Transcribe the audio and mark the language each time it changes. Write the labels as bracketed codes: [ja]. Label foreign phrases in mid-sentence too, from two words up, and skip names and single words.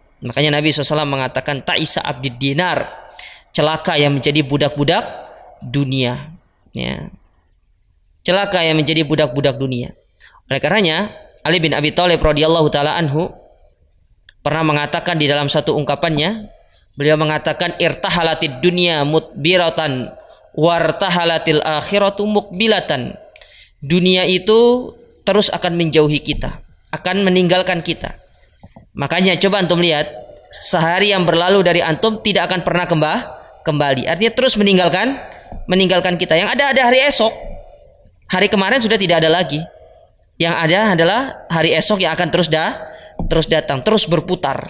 [id] Makanya Nabi SAW mengatakan [ar] تعس عبد الدينار, [id] celaka yang menjadi budak-budak dunia, ya. Celaka yang menjadi budak-budak dunia. Oleh karenanya Ali bin Abi Thalib [ar] رضي الله تعالى عنه [id] pernah mengatakan di dalam satu ungkapannya, beliau mengatakan [ar] ارتحلت الدنيا مدبرة وارتحلت الآخرة مقبلة. [id] Dunia itu terus akan menjauhi kita, akan meninggalkan kita. Makanya coba antum lihat, sehari yang berlalu dari antum tidak akan pernah kembali. Artinya terus meninggalkan kita. Yang ada hari esok. Hari kemarin sudah tidak ada lagi. Yang ada adalah hari esok yang akan terus datang, terus berputar.